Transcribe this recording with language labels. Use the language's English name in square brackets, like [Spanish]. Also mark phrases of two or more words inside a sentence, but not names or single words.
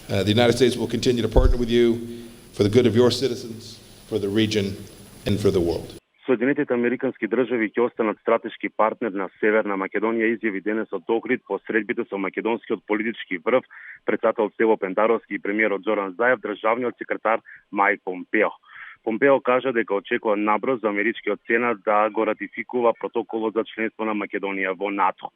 [English] The United States will continue to partner with you for the good of your citizens, for the region, and for the world. [Macedonian] Соединетите американски држави ќе останат стратешки партнер на Северна Македонија, изјави денес од Охрид по средбите со македонскиот политички врв, председател Стево Пендаровски и премиерот Зоран Заев, државниот секретар Мајк Помпео. Помпео кажа дека очекува набрзо америчкиот сенат да го ратификува протоколот за членство на Македонија во НАТО.